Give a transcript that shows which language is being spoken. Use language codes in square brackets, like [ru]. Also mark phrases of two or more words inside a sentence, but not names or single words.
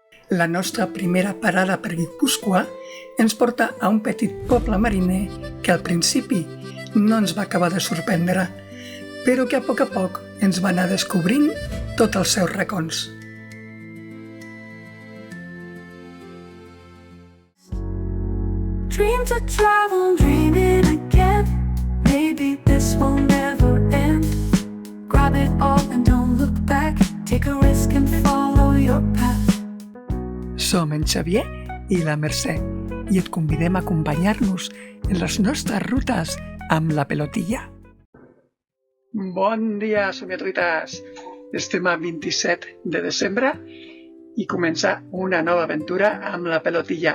[ca] La nostra primera parada per Guipúscoa ens porta a un petit poble mariner que al principi no ens va acabar de sorprendre, però que a poc ens va anar descobrint tots els seus racons. [en] Dreams of travel, dreaming again. Maybe this will never end. Grab it all and don't look back. Take a risk and follow your path. [ca] Som en Xavier i la Mercè i et convidem a acompanyar-nos en les nostres rutes amb la pelotilla. Bon dia, somiatruites! Estem a 27 de desembre i comença una nova aventura amb la pelotilla.